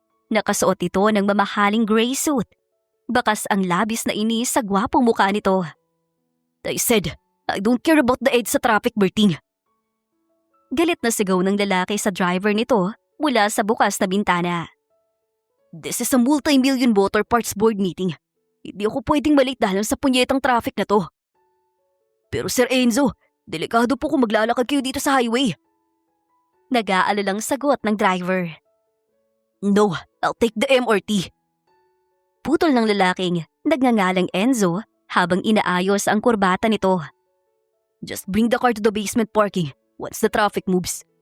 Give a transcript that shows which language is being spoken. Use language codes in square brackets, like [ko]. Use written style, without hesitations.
[tl] Nakasuot ito ng mamahaling gray suit. Bakas ang labis na inis sa gwapong mukha nito. [en] I said, I don't care about the edge sa traffic, Berting. [tl] Galit na sigaw ng lalaki sa driver nito mula sa bukas na bintana. [en] This is a multi-million motor parts board meeting. [tl] Hindi ako pwedeng malate dahil sa punyetang traffic na to. Pero Sir Enzo, delikado po kung maglalakad kayo dito sa highway. Nag-aalalang sagot ng driver. [en] No, I'll take the MRT. [tl] Putol ng lalaking nagngangalang Enzo habang inaayos ang kurbata nito. [en] Just bring the car to the basement parking once the traffic moves.